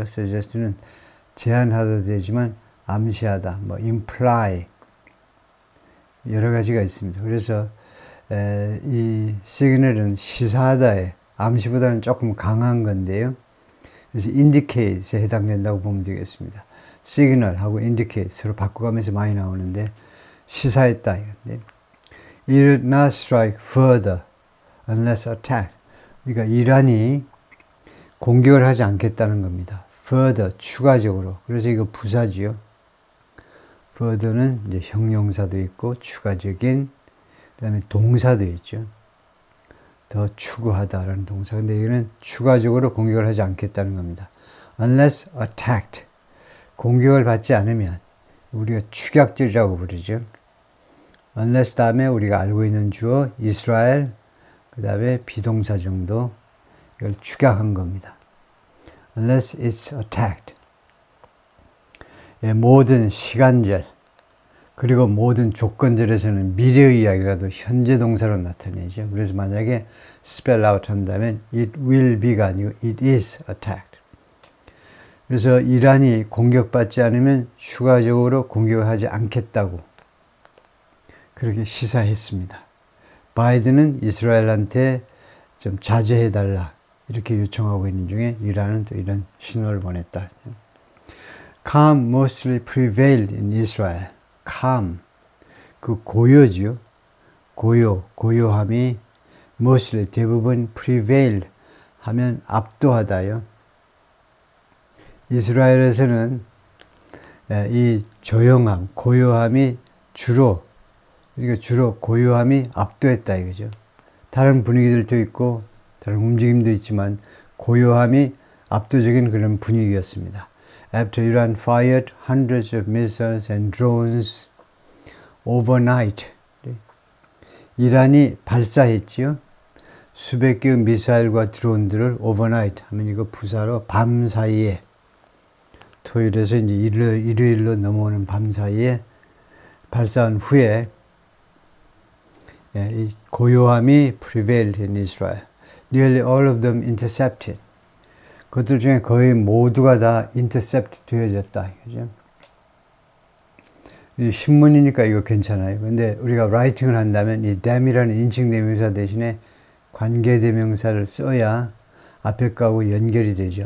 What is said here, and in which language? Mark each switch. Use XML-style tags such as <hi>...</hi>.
<ko>suggest는 제안하도 되지만 암시하다, imply 여러 가지가 있습니다. 그래서 이 시그널은 시사하다에 암시보다는 조금 강한 건데요. 그래서 indicate에 해당된다고 보면 되겠습니다. 시그널하고 indicate 서로 바꿔가면서 많이 나오는데 시사했다.</ko> <en>It will not strike further unless attacked.</en> <ko>그러니까 이란이 공격을 하지 않겠다는 겁니다. further, 추가적으로. 그래서 이거 부사지요. further는 이제 형용사도 있고 추가적인, 그 다음에 동사도 있죠. 더 추구하다라는 동사. 근데 이거는 추가적으로 공격을 하지 않겠다는 겁니다.</ko> <en>unless attacked.</en> <ko>공격을 받지 않으면 우리가 축약질이라고 부르죠. unless 다음에 우리가 알고 있는 주어 이스라엘, 그 다음에 비동사 정도 이걸 축약한 겁니다.</ko> <en>unless it's attacked.</en> <ko>모든 시간절 그리고 모든 조건절에서는 미래의 이야기라도 현재 동사로 나타내죠. 그래서 만약에 spell out 한다면</ko> <en>it will be</en> <ko>가 아니고</ko> <en>it is attacked.</en> <ko>그래서 이란이 공격받지 않으면 추가적으로 공격을 하지 않겠다고 그렇게 시사했습니다. 바이든은 이스라엘한테 좀 자제해달라 이렇게 요청하고 있는 중에 이란은 또 이런 신호를 보냈다.</ko> <en>Calm mostly prevailed in Israel. calm,</en> <ko>그 고요지요. 고요함이 mostly 대부분 prevail 하면 압도하다요. 이스라엘에서는 이 조용함, 고요함이 주로 고요함이 압도했다 이거죠. 다른 분위기들도 있고 다른 움직임도 있지만 고요함이 압도적인 그런 분위기였습니다.</ko> <en>After Iran fired hundreds of missiles and drones overnight,</en> <ko>이란이 발사했지요. 수백 개의 미사일과 드론들을 overnight 하면 이거 부사로 밤 사이에, 토요일에서 이제 일요일로 넘어오는 밤 사이에 발사한 후에 이 고요함이</ko> <en>prevailed in Israel. Nearly all of them intercepted.</en> <ko>그것들 중에 거의 모두가 다 intercept 되어졌다. 그죠? 이 신문이니까 이거 괜찮아요. 근데 우리가 라이팅을 한다면 이 dam이라는 인칭대명사 대신에 관계대명사를 써야 앞에 거하고 연결이 되죠.</ko>